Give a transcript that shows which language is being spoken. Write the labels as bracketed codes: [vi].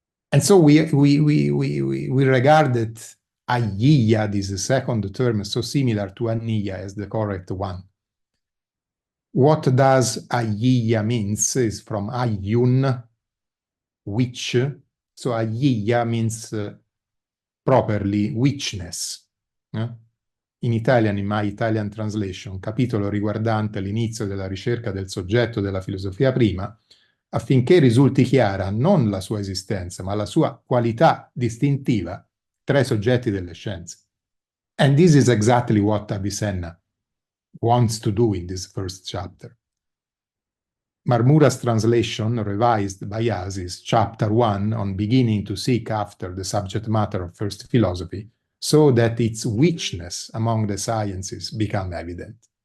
[en] And so we regarded ayyiya, this second term, so similar to anniya, as the correct one. What does ayyiya means is from ayyun, which. So ayyiya means properly witchness. In Italian, in my Italian translation, [it] capitolo riguardante l'inizio della ricerca del soggetto della filosofia prima, affinché risulti chiara non la sua esistenza, ma la sua qualità distintiva tra i soggetti delle scienze. [en] And this is exactly what Avicenna wants to do in this first chapter. Marmura's translation, revised by us, is chapter 1 on beginning to seek after the subject matter of first philosophy, so that its witchness among the sciences become evident.